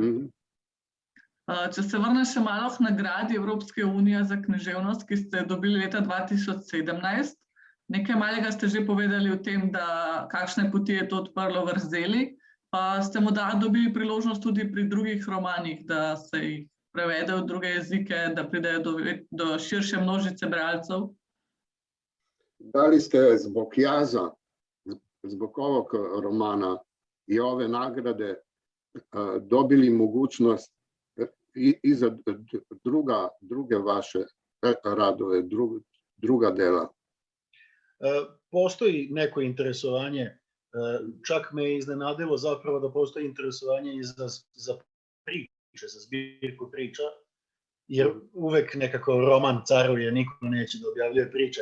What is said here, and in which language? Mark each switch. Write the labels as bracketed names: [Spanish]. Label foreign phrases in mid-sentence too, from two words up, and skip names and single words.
[Slovenian] Če se vrnem še malo k nagradi Evropske unije za književnost, ki ste dobili leta 2017, nekaj malega ste že povedali o tem, da kakšne poti je to odprlo vrzeli, pa ste morda dobili priložnost tudi pri drugih romanih, da se jih prevede v druge jezike, da pridejo do širše množice bralcev? [Serbian] Dali ste Zbogjaza, Zbogovog romana i ove nagrade dobili mogućnost i za druge vaše radove, druga dela? Postoji neko interesovanje, čak me je iznenadilo zapravo da postoji interesovanje i za priče, za zbirku priča, jer uvek nekako roman caruje, niko neće da objavljuje priče.